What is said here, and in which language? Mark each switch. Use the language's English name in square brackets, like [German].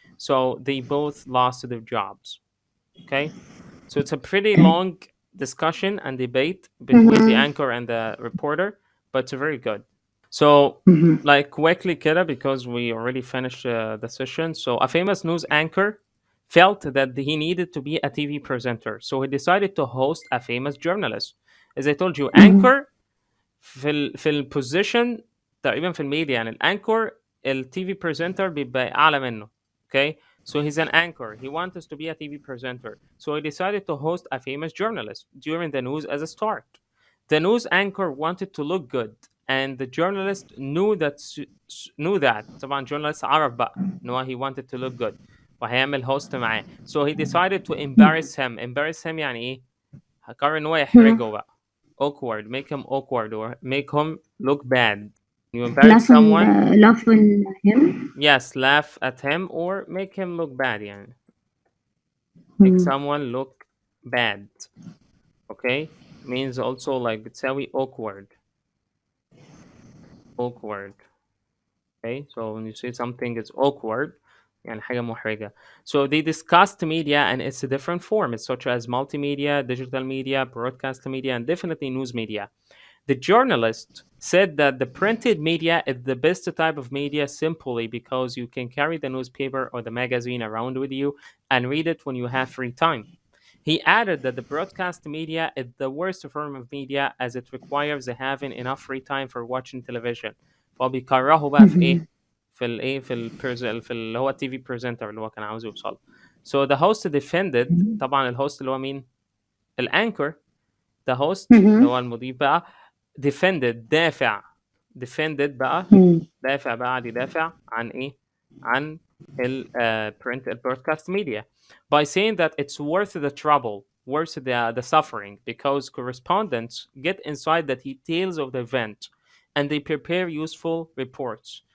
[English] So they both lost their jobs. Okay, so it's a pretty long discussion and debate between the anchor and the reporter, but it's very good. So, like quickly, Kira, because we already finished the session. So, a famous news anchor felt that he needed to be a TV presenter, so he decided to host a famous journalist. As I told you, [Arabic] anchor في البوزيشن تقريبا في الميديا، يعني الانكور التي في بريزنتر بيبقى اعلى منه. [English] Okay, so he's an anchor. He wants us to be a TV presenter, so he decided to host a famous journalist during the news as a start. The news anchor wanted to look good, and the journalist knew that [Arabic] طبعا [English] journalist [Arabic] عرف بقى ان هو [English] he wanted to look good [Arabic] وهيعمل [English] host معاه. So he decided to embarrass him [Arabic] يعني ايه؟ هقرر ان هو يحرجه بقى. [English] Awkward, make him awkward or make him look bad. You embarrass someone. Laugh on him. Yes, laugh at him or make him look bad. يعني. Make someone look bad. Okay, means also like بتساوي awkward. Awkward. Okay, so when you say something is awkward, [Arabic] يعني حاجة محرجة. [English] So they discussed media and its different forms, such as multimedia, digital media, broadcast media, and definitely news media. The journalist said that the printed media is the best type of media simply because you can carry the newspaper or the magazine around with you and read it when you have free time. He added that the broadcast media is the worst form of media as it requires having enough free time for watching television. [Arabic] فبيكرهوا بقى في ايه؟ في اللي هو التي في بريزنتر اللي هو كان عاوز يوصل. [English] So the host defended. [Arabic] طبعا الهوست اللي هو مين؟ الانكر. [English] The host [Arabic] اللي هو المضيف بقى [English] defended [Arabic] بقى قاعد يدافع عن ايه؟ عن [English] print broadcast media by saying that it's worth the trouble, worth the suffering, because correspondents get inside the details of the event and they prepare useful reports.